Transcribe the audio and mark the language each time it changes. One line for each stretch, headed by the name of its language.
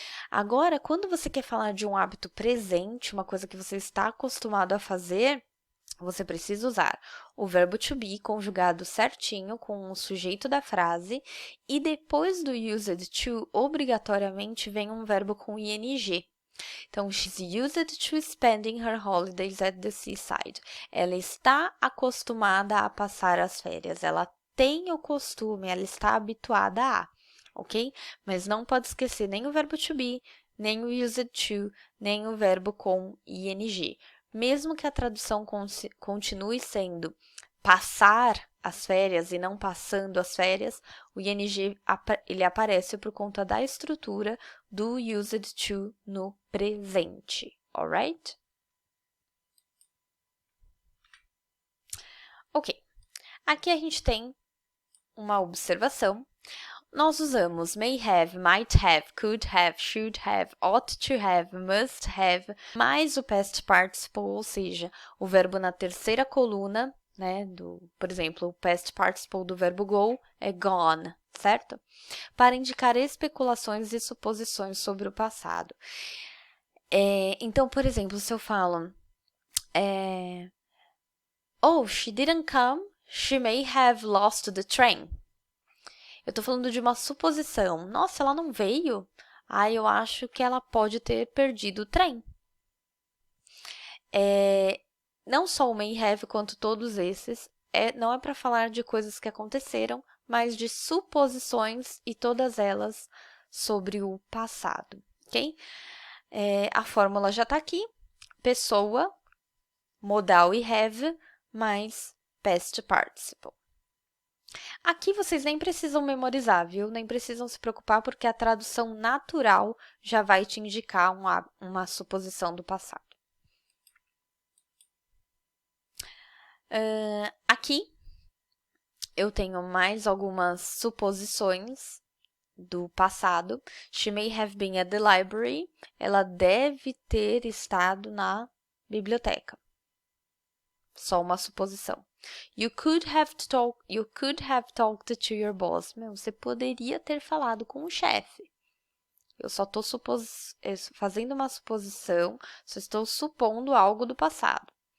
Portuguese: Agora, quando você quer falar de um hábito presente, uma coisa que você está acostumado a fazer, você precisa usar o verbo to be conjugado certinho com o sujeito da frase e depois do used to, obrigatoriamente, vem um verbo com ing.
English: Então, she's used to spending her holidays at the seaside.
Portuguese: Ela está acostumada a passar as férias. Ela tem o costume, ela está habituada a, ok? Mas não pode esquecer nem o verbo to be, nem o used to, nem o verbo com ing. Mesmo que a tradução continue sendo passar as férias e não passando as férias, o ing ele aparece por conta da estrutura do used to no presente, alright? Ok, aqui a gente tem uma observação. Nós usamos
English: may have, might have, could have, should have, ought to have, must have,
Portuguese: mais o past participle, ou seja, o verbo na terceira coluna, né, por exemplo, o past participle do verbo go é gone, certo? Para indicar especulações e suposições sobre o passado. Então, por exemplo, se eu falo
English: oh, she didn't come, she may have lost the train.
Portuguese: Eu tô falando de uma suposição. Nossa, ela não veio? Eu acho que ela pode ter perdido o trem. Não só o may have, quanto todos esses, não é para falar de coisas que aconteceram, mas de suposições e todas elas sobre o passado, ok? A fórmula já está aqui. Pessoa, modal e have, mais past participle. Aqui vocês nem precisam memorizar, viu? Nem precisam se preocupar, porque a tradução natural já vai te indicar uma suposição do passado. Aqui eu tenho mais algumas suposições do passado.
English: She may have been at the library.
Portuguese: Ela deve ter estado na biblioteca. Só uma suposição.
English: You could have talked to your boss.
Portuguese: Você poderia ter falado com o chefe. Eu só estou fazendo uma suposição, só estou supondo algo do passado.